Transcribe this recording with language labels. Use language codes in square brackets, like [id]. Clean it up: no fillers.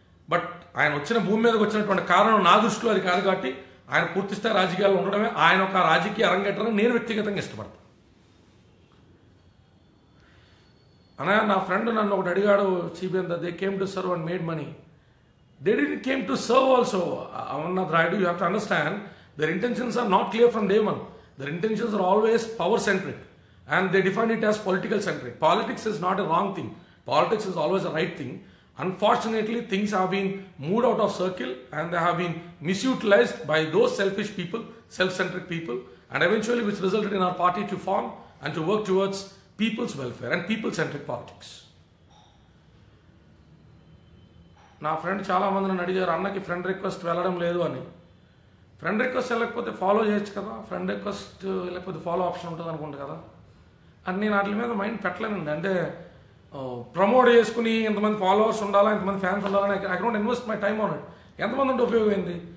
[te] But ఆయన వచ్చిన భూమి మీదకి వచ్చినటువంటి కారణం నా దృష్టిలో అది కాదు. కాబట్టి ఆయన పూర్తిస్థాయి రాజకీయాల్లో ఉండడమే ఆయన ఒక రాజకీయ అరంగేట్రని నేను వ్యక్తిగతంగా ఇష్టపడతాను. అన్నయ్య, నా ఫ్రెండ్ నన్ను ఒకటి అడిగాడు, [en] CBN they came to serve and made money. They didn't came to serve also. Amarnath Raidu, you have to understand, their intentions are not clear from day one. Their intentions are always power-centric. And they define it as political-centric. Politics is not a wrong thing. Politics is always a right thing. Unfortunately, things have been moved out of circle and they have been misutilized by those selfish people, self-centric people, and eventually which resulted in our party to form and to work towards people's welfare and people-centric politics. [te] నా friend చాలామంది నన్ను అడిగారు, అన్నకి friend request వెళ్ళడం లేదు అని. Friend request వెళ్ళకపోతే follow చేయొచ్చు కదా, ఫ్రెండ్ రిక్వెస్ట్ వెళ్ళకపోతే ఫాలో ఆప్షన్ ఉంటుంది అనుకుంటా కదా అని నేను వాటి మీద మైండ్ పెట్టలేనండి. అంటే ప్రమోట్ చేసుకుని ఇంతమంది ఫాలోవర్స్ ఉండాలా, ఇంతమంది ఫ్యాన్స్ ఉండాలని [en] I don't invest my time on it. [te] ఎంతమంది ఉంటే ఉపయోగం ఏంది?